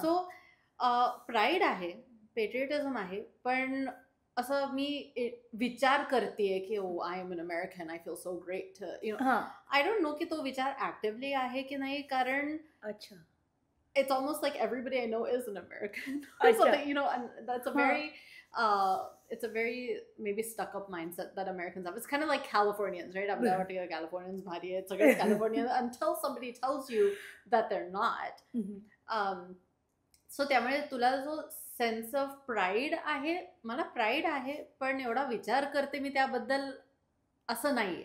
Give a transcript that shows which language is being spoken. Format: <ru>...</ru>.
<mr>So pride आहे, पेट्रियटिझम आहे, पण असं मी विचार करतेय की</mr> <en>oh I am an American, I feel so great, I don't know</en> <mr>की तो विचार ऍक्टिव्हली आहे की नाही, कारण अच्छा</mr> <en>it's almost like everybody I know is an American. So and that's a very it's a very maybe stuck up mindset that Americans have. It's kind of like Californians, right? I'm not Californians bhari, it's like Californian until somebody tells you that they're not.</en> <mr>So त्यामुळे तुला जो sense of pride आहे, मला pride आहे, पण एवढा विचार करते मी त्याबद्दल असं नाही.</mr>